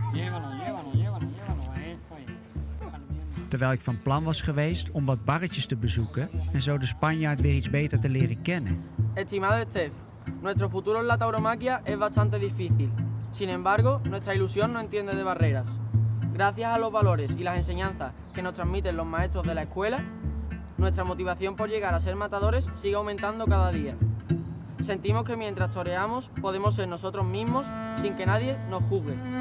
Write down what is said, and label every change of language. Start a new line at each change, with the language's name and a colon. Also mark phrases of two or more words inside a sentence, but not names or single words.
Dutch: Terwijl ik van plan was geweest om wat barretjes te bezoeken en zo de Spanjaard weer iets beter te leren kennen.
Spanish: Estimado Stef, nuestro futuro en la tauromaquia es bastante difícil. Sin embargo, nuestra ilusión no entiende de barreras. Gracias a los valores y las enseñanzas que nos transmiten los maestros de la escuela, nuestra motivación por llegar a ser matadores sigue aumentando cada día. Sentimos que mientras toreamos podemos ser nosotros mismos sin que nadie nos juzgue.